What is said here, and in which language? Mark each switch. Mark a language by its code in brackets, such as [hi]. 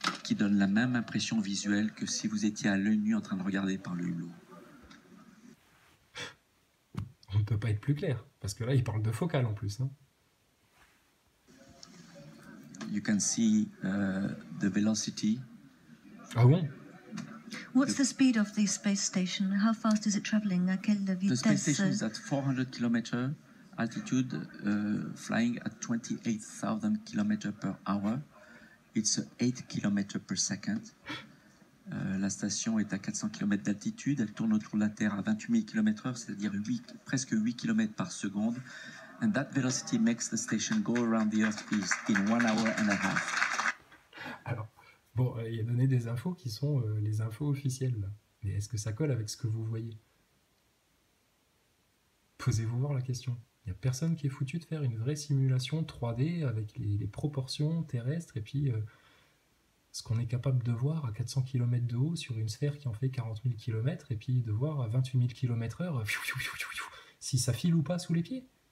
[fr] qui donne la même impression visuelle que si vous étiez à l'œil nu en train de regarder par le hublot. On ne peut pas être plus clair, parce que là, il parle de focale en plus. Hein. [en] You can see the velocity. [fr] Ah bon? [en] What's the speed of the space station? How fast is it traveling? [fr] À quelle [en] The space [fr] vitesse? [en] station is at 400 km altitude, flying at 28,000 km per hour. It's 8 km per second. [fr] La station est à 400 km d'altitude. Elle tourne autour de la Terre à 28 000 km/h, c'est-à-dire presque 8 km par seconde. [en] And that velocity makes the station go around the Earth in 1 hour and a half. [fr] Alors, bon, il a donné des infos qui sont les infos officielles. Là. Mais est-ce que ça colle avec ce que vous voyez? Posez-vous voir la question. Il n'y a personne qui est foutu de faire une vraie simulation 3D avec les proportions terrestres et puis ce qu'on est capable de voir à 400 km de haut sur une sphère qui en fait 40 000 km et puis de voir à 28 000 km/h si ça file ou pas sous les pieds.